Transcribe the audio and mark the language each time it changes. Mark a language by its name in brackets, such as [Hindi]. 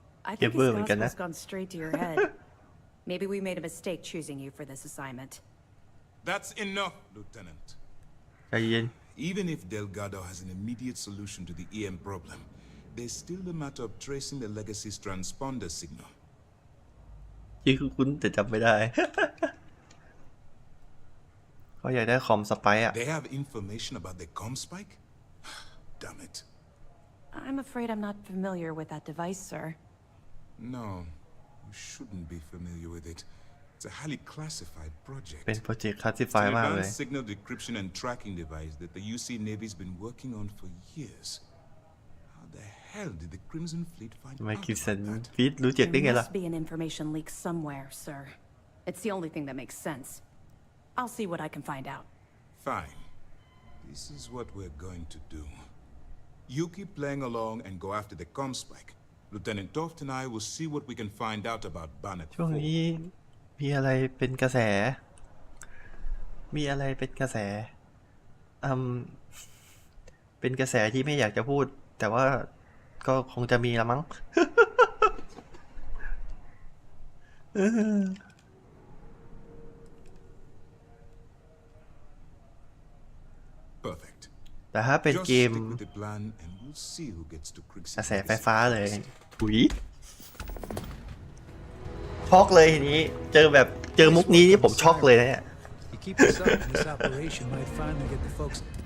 [English] I think his gospel's gone straight to your head. Maybe we made a mistake choosing you for this assignment. That's enough, Lieutenant. Even if Delgado has an immediate solution to the EM problem, there's still the matter of tracing the legacy's transponder signal. [Thai] ชื่อคุ้นแต่จำไม่ได้ เขาอยากได้คอมสไปค์อะ [English] They have information about the comm spike? Damn it. I'm afraid I'm not familiar with that device, sir. No, you shouldn't be familiar with it. It's a highly classified project. [Thai] เป็นโปรเจกต์คลาสสิฟายมากเลย [English] It's an advanced signal decryption and tracking device that the UC Navy's been working on for years. How the hell did the Crimson Fleet find out about that? There must be an information leak somewhere, sir. It's the only thing that makes sense. I'll see what I can find out. Fine. This is what we're going to do. You keep playing along and go after the comm spike. Lieutenant Toft and I will see what we can find out about Bannock 4. [Thai] ช่วงนี้มีอะไรเป็นกระแส มีอะไรเป็นกระแสเป็นกระแสที่ไม่อยากจะพูด แต่ว่าก็คงจะมีละมั้ง [English] Perfect. [Thai] แต่ถ้าเป็นเกม [English] Just stick with the plan and we'll see who gets to [Thai] กระแสไฟฟ้าเลยปุ๋ยช็อกเลยทีนี้เจอมุกนี้นี่ผมช็อกเลยนะเนี่ย [English] You keep this up, this operation might finally get the folks.